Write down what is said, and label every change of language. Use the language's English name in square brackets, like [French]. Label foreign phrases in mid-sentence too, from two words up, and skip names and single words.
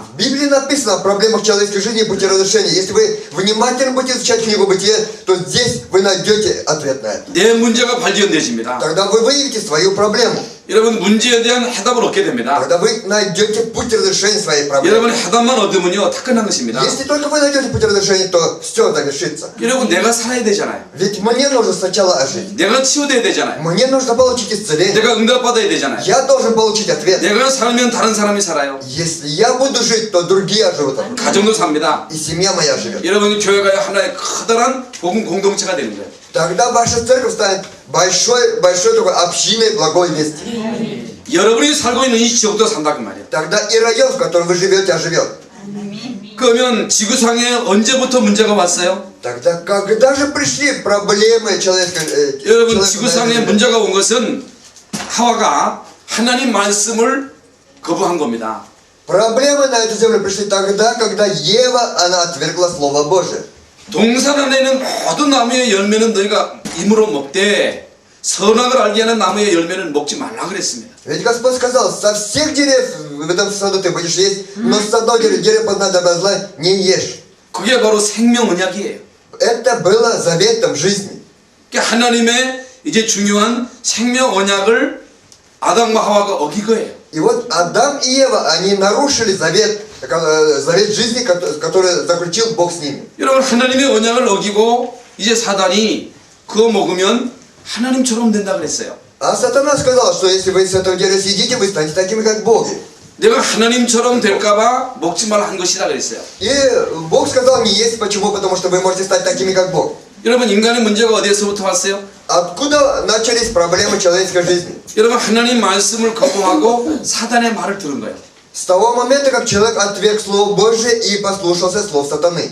[Russian] В Библии написано о проблемах человеческой жизни и пути разрешения. Если вы внимательно будете изучать книгу Бытия, то здесь вы найдете ответ на это. [Korean] 내 문제가 발견되어집니다. [Russian] Тогда вы выявите свою проблему. [Korean] 여러분 문제에 대한 해답을 얻게 됩니다. [Russian] Тогда вы найдете путь разрешения своей проблемы. [Korean] 여러분 해답만 얻으면요 다 끝난 것입니다. [Russian] Если только вы найдете путь разрешения, то все завершится. [Korean] 여러분 내가 살아야 되잖아요. [Russian] Ведь мне нужно сначала ожить. [Korean] 내가 치유돼야 되잖아요. [Russian] Мне нужно получить исцеление. [Korean] 내가 응답받아야 되잖아요. [Russian] Я должен получить ответ. [Korean] 내가 살면 다른 사람이 살아요. [Russian] Если я буду жить, то другие оживут. [Korean] 가정도 삽니다. [Russian] И семья моя живет. [Korean] 여러분 교회가 하나의 커다란 복음 공동체가 되는 거예요. [Russian] Тогда ваша церковь станет большой такой общиной благой вести. [Korean] 여러분이 살고 있는 이 지역도 산다 그 말이에요. [Russian] Тогда и район, в котором вы живете, оживет. [Korean] 그러면 지구상에 언제부터 문제가 왔어요? [Russian] Тогда когда же пришли проблемы человека? [Korean] 여러분 지구상에 문제가 온 것은 하와가 하나님 말씀을 거부한 겁니다. [Russian] Проблемы на эту землю пришли тогда, когда Ева, она отвергла Слово Божие. [Korean] 동산 안에 있는 모든 나무의 열매는 너희가 임으로 먹되 선악을 알게 하는 나무의 열매는 먹지 말라 그랬습니다. [Russian] Ведь Господь сказал, со всех дерев в этом саду ты будешь есть, но с одного дерева познать добра и зла не ешь. [Korean] 그게 바로 생명 언약이에요. [Russian] Это было заветом жизни. [Korean] 그러니까 하나님의 이제 중요한 생명 언약을 아담과 하와가 어긴 거예요. [Russian] И вот Адам и Ева, они нарушили завет жизни, который заключил Бог с ними. [Korean] 여러분 하나님의 언약을 어기고 이제 사단이 그거 먹으면 하나님처럼 된다 그랬어요. [Russian] А сатана сказал, что если вы с этого дерева съедите, вы станете такими, как боги. [Korean] 내가 하나님처럼 될까봐 먹지 말라 한 것이다 그랬어요. [Russian] И Бог сказал не есть. Почему? Потому что вы можете стать такими, как Бог. [Korean] 여러분 인간의 문제가 어디에서부터 왔어요? [Russian] Откуда начались проблемы человеческой жизни? [Korean] 여러분 하나님 말씀을 거부하고 사단의 말을 들은 거예요. [Russian] С того момента, как человек отверг Слово Божие и послушался слов сатаны.